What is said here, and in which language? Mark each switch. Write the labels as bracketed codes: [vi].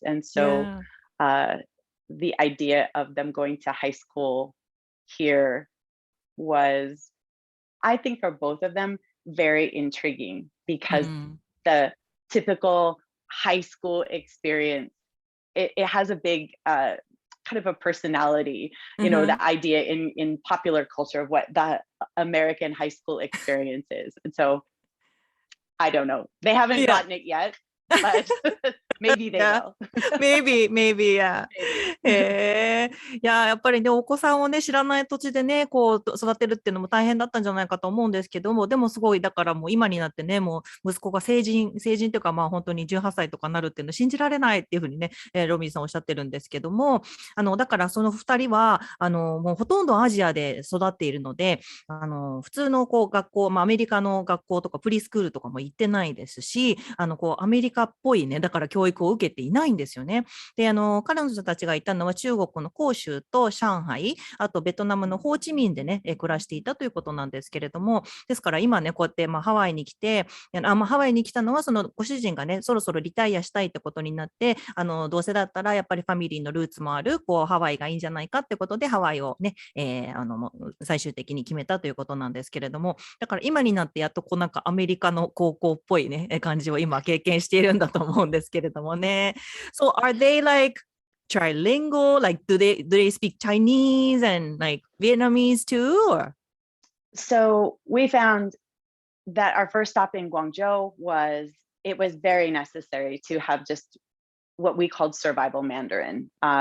[en] And so the idea of them going to high school here was, I think for both of them, very intriguing because the typical high school experience, it has a big kind of a personality, you know, the idea in popular culture of what the American high school experience is. And so I don't know. They haven't gotten it yet, but maybe they will. maybe, yeah. [ja] いや、やっぱりね、お子さんをね、知らない土地でね、こう、育てるっていうのも大変だったんじゃないかと思うんですけども、でもすごい、だからもう今になってね、もう息子が成人というか、本当に18歳とかなるっていうの信じられないっていうふうにね、ロビンさんおっしゃってるんですけども、だからその2人は、もうほとんどアジアで育っているので、普通のこう学校、アメリカの学校とかプリスクールとかも行ってないですし、こうアメリカっぽいね、だから教育を受けていないんですよね。で、彼女たちがいたのは中国の広州と上海、あとベトナムのホーチミンでね、暮らしていたということなんですけれども、ですから今ね、こうやってハワイに来て、ハワイに来たのはそのご主人がね、そろそろリタイアしたいってことになって、どうせだったらやっぱりファミリーのルーツもある、こうハワイがいいんじゃないかってことで、ハワイをね、最終的に決めたということなんですけれども、だから今になってやっとこうなんかアメリカの高校っぽいね、感じを今経験しているんだと思うんですけれどもね。 [en] So are they like trilingual? Like do they speak Chinese and like Vietnamese too? Or? So we found that our first stop in Guangzhou was very necessary to have just what we called survival Mandarin.